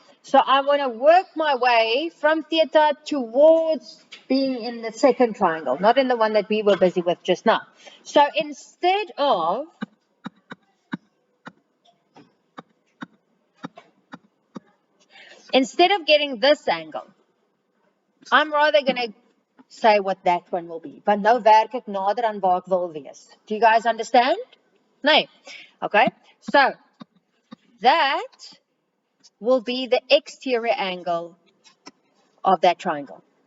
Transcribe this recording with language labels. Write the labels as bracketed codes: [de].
[en] So I want to work my way from theta towards being in the second triangle, not in the one that we were busy with just now. So instead of getting this angle, I'm rather going to say what that one will be. [af] Want nou werk ek nader aan waar ek wil wees. [en] Do you guys understand? Nee. Okay. So that will be the exterior angle of that triangle.